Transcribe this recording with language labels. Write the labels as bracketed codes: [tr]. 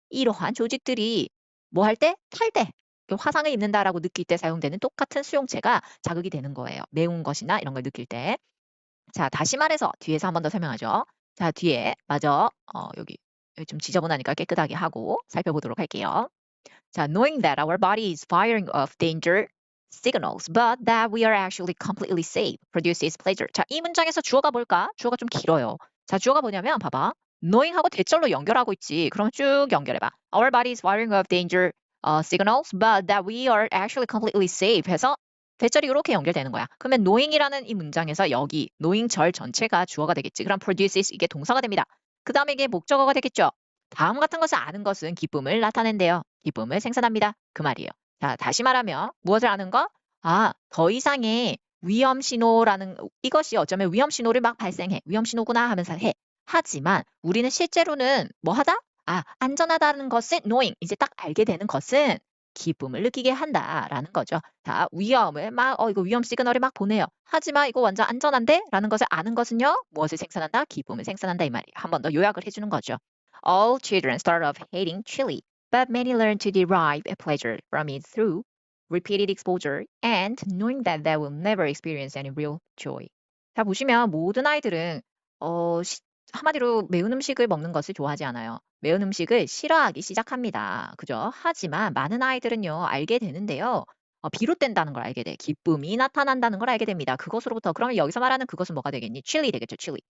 [ko] 이러한 조직들이 뭐 할 때? 탈 때. 화상을 입는다라고 느낄 때 사용되는 똑같은 수용체가 자극이 되는 거예요. 매운 것이나 이런 걸 느낄 때. 자, 다시 말해서 뒤에서 한 번 더 설명하죠. 자, 뒤에 마저 여기 좀 지저분하니까 깨끗하게 하고 살펴보도록 할게요. [en] 자, knowing that our body is firing off danger signals, but that we are actually completely safe, produces pleasure. [ko] 자, 이 문장에서 주어가 뭘까? 주어가 좀 길어요. 자, 주어가 뭐냐면 봐봐. knowing하고 대절로 연결하고 있지. 그럼 쭉 연결해봐. [en] Our body is firing off danger signals, but that we are actually completely safe [ko] 해서 대절이 이렇게 연결되는 거야. 그러면 knowing이라는 이 문장에서 여기 knowing 절 전체가 주어가 되겠지. 그럼 produces 이게 동사가 됩니다. 그 다음에 이게 목적어가 되겠죠. 다음 같은 것을 아는 것은 기쁨을 나타낸대요. 기쁨을 생산합니다. 그 말이에요. 자, 다시 말하면 무엇을 아는 거? 더 이상의 위험 신호라는 이것이 어쩌면 위험 신호를 막 발생해. 위험 신호구나 하면서 해. 하지만 우리는 실제로는 뭐 하다? 안전하다는 것을 knowing, 이제 딱 알게 되는 것은 기쁨을 느끼게 한다라는 거죠. 자, 위험을 이거 위험 시그널을 막 보내요. 하지만 이거 완전 안전한데? 라는 것을 아는 것은요. 무엇을 생산한다? 기쁨을 생산한다 이 말이에요. 한 번 더 요약을 해주는 거죠. [en] All children start off hating chili, but many learn to derive a pleasure from it through repeated exposure and knowing that they will never experience any real joy. [ko] 자, 보시면 모든 아이들은 한마디로 매운 음식을 먹는 것을 좋아하지 않아요. 매운 음식을 싫어하기 시작합니다. 그죠? 하지만 많은 아이들은요, 알게 되는데요. 비롯된다는 걸 알게 돼. 기쁨이 나타난다는 걸 알게 됩니다. 그것으로부터, 그러면 여기서 말하는 그것은 뭐가 되겠니? 칠리 되겠죠, 칠리.